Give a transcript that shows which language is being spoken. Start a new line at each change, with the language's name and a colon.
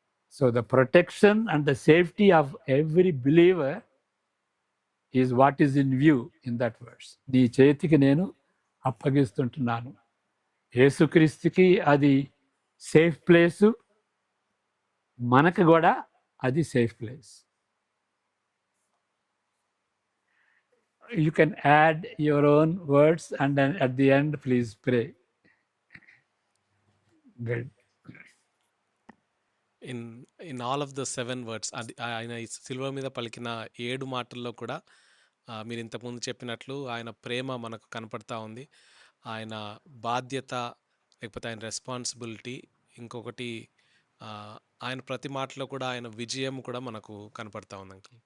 English: So the protection and the safety of every believer is what is in view in that words.
Telugu: నీ చేతికి నేను అప్పగిస్తుంటున్నాను. యేసుక్రీస్తుకి అది safe place, మనకు కూడా అది safe place.
English: You can add your own words and then at the end please pray. Good. In all of the 7 words,
Telugu: అది ఆయన ఈ సిలువ మీద పలికిన 7 మాటల్లో కూడా మీరు ఇంతకుముందు చెప్పినట్లు ఆయన ప్రేమ మనకు కనపడతా ఉంది. ఆయన బాధ్యత, లేకపోతే ఆయన రెస్పాన్సిబిలిటీ, ఇంకొకటి ఆయన ప్రతి మాటలో కూడా ఆయన విజయం కూడా మనకు కనపడతా ఉంది అంకుల్.